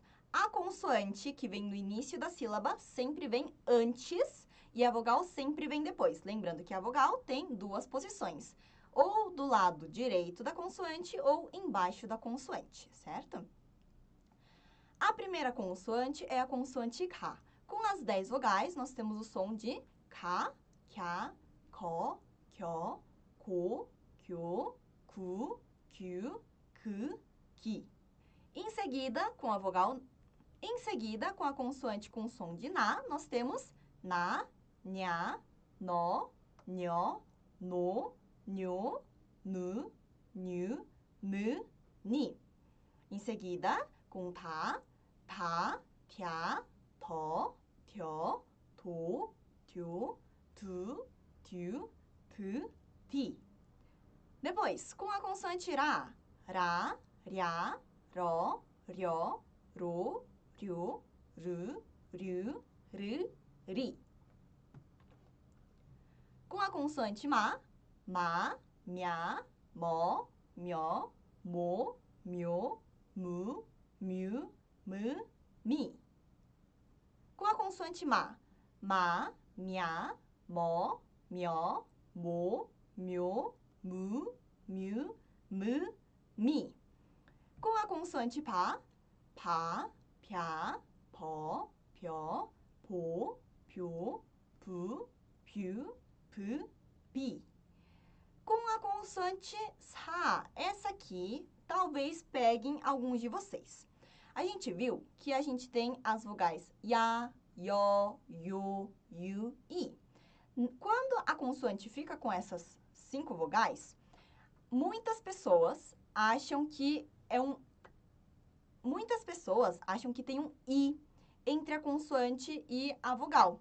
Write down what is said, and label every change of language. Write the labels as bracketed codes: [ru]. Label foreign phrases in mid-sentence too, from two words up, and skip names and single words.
[pt] A consoante, que vem no início da sílaba, sempre vem antes e a vogal sempre vem depois. Lembrando que a vogal tem 2 posições, ou do lado direito da consoante ou embaixo da consoante, certo? A primeira consoante é a consoante K. Com as 10 vogais, nós temos o som de [ko] K, Kya, Ko, Kyo, Ko, Kyo, Ku, Kyu, Ku, Ki. [pt] Em seguida, com a consoante com som de Na, nós temos [ko] Na, Nya, No, Nyo, No, Nyo, Nu, Nyu, Nu, Ni. [pt] Em seguida, com [ko] Ta, Pya, To, Tyo, To, Tyo, Tu, Tyu, Tu, Ti. [pt] Depois, com a consoante [ko] Ra, Rya, Ro, Ryo, Ro, Ryo, Ru, Ryu, Ri. [pt] Com a consoante [ko] Ma, Mya, Mo, Myo, Mo, Myo, Mu, Myu, Mu, Mi. [pt] Com a consoante [ko] Ma, Mya, Mo, Myo, Mo, Myo, Mu, Myu, Mu, Mi. [pt] Com a consoante [ko] Pa, Pya, Po, Pyo, Po, Pyo, Pu, Pyu, Pu, Pi. [pt] Com a consoante Sa, essa aqui talvez peguem alguns de vocês. A gente viu que a gente tem as vogais [ko] Ya, Yo, Yu, Yu, I. [pt] Quando a consoante fica com essas 5 vogais, muitas pessoas acham que tem um I entre a consoante e a vogal.